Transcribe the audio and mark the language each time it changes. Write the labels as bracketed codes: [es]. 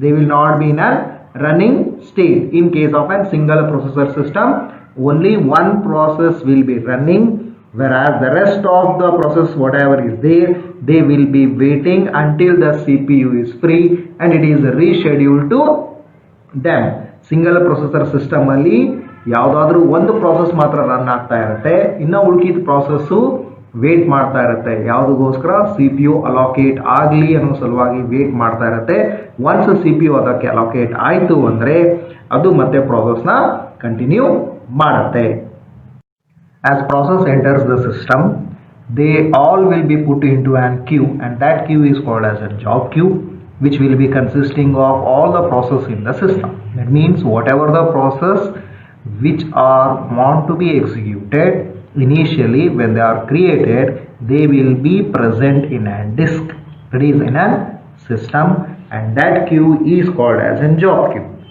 [en] They will not be in a running state. In case of a single processor system, only one process will be running, whereas the rest of the process whatever is there, they will be waiting until the CPU is free and it is rescheduled to them. [kn] Single processor system ಅಲ್ಲಿ ಯಾವುದಾದ್ರೂ ಒಂದು process ಮಾತ್ರ run ಆಗ್ತಾ ಇರುತ್ತೆ, ಇನ್ನು ಉಳಿದ process wait ಮಾಡ್ತಾ ಇರುತ್ತೆ. ಯಾವುದಕ್ಕೋಸ್ಕರ? CPU ಅಲೋಕೇಟ್ ಆಗಲಿ ಅನ್ನೋ ಸಲುವಾಗಿ ವೇಟ್ ಮಾಡ್ತಾ ಇರುತ್ತೆ. ಒನ್ಸ್ CPU ಅದಕ್ಕೆ ಅಲೋಕೇಟ್ ಆಯಿತು ಅಂದರೆ ಅದು ಮತ್ತೆ processನ ಕಂಟಿನ್ಯೂ ಮಾಡುತ್ತೆ. [en] As process enters the system, they all will be put into an queue, and that queue is called as a job queue, which will be consisting of all the process in the system. That means whatever the process which are want to be executed, initially when they are created, they will be present in a disk, that is in a system, and that queue is called as a job queue.